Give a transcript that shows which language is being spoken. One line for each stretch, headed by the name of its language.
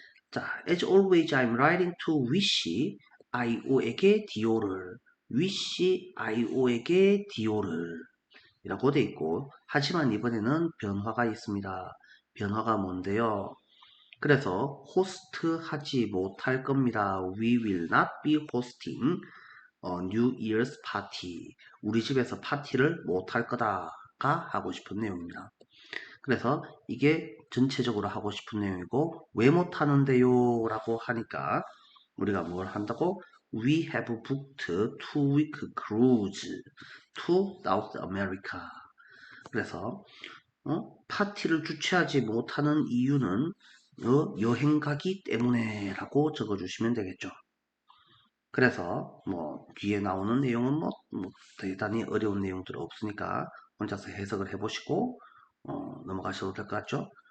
Korean: 자,
English: as always I'm writing to wish
Korean: IO에게 디오를 wish IO에게 디오를 이라고 돼 있고 하지만 이번에는 변화가 있습니다. 변화가 뭔데요? 그래서 호스트 하지 못할 겁니다.
English: We will not be hosting New Year's Party.
Korean: 우리 집에서 파티를 못할 거다가 하고 싶은 내용입니다. 그래서 이게 전체적으로 하고 싶은 내용이고 왜 못하는데요? 라고 하니까 우리가 뭘 한다고?
English: We have booked 2-week cruise to South America.
Korean: 그래서 파티를 주최하지 못하는 이유는 여행 가기 때문에 라고 적어주시면 되겠죠. 그래서 뭐 뒤에 나오는 내용은 뭐 대단히 어려운 내용들은 없으니까 혼자서 해석을 해보시고 넘어가셔도 될 것 같죠?